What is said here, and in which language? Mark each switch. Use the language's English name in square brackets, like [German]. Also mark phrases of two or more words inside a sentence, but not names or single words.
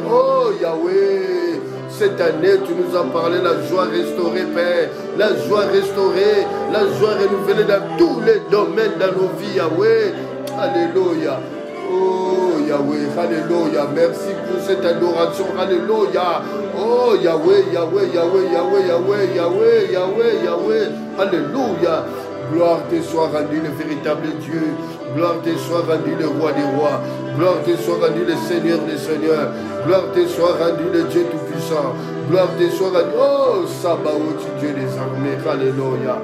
[French] Oh, Yahweh. Cette année, tu nous as parlé la joie restaurée, Père. La joie restaurée. La joie renouvelée dans tous les domaines dans nos vies, Yahweh. Alléluia. Oh Yahweh, alléluia, merci pour cette adoration, alléluia. Oh Yahweh, Yahweh, Yahweh, Yahweh, Yahweh, Yahweh, Yahweh, Yahweh, alléluia. Gloire te soit rendue le véritable Dieu. Gloire te soit rendue le roi des rois. Gloire te soit rendue le Seigneur des seigneurs. Gloire te soit rendue le Dieu tout-puissant. Gloire te soit rendue. Oh Sabaoth, Dieu des armées, alléluia.